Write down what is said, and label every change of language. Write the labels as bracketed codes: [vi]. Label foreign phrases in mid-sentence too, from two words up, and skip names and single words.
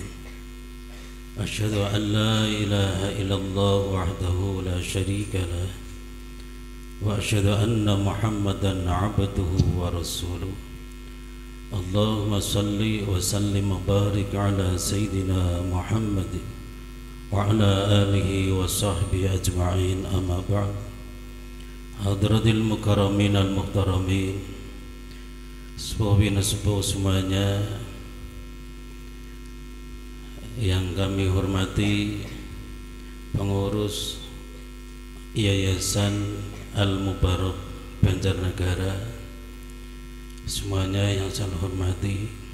[ar] أشهد أن لا إله إلا الله وحده لا شريك له وأشهد أن محمدا عبده ورسوله. اللهم صل وسلم وبارك على سيدنا محمد وعلى آله وصحبه أجمعين أما بعد. حضرات المكرمين المحترمين, [id] sepuh semuanya yang kami hormati, pengurus Yayasan Al-Mubarak Banjarnegara, semuanya yang saya hormati,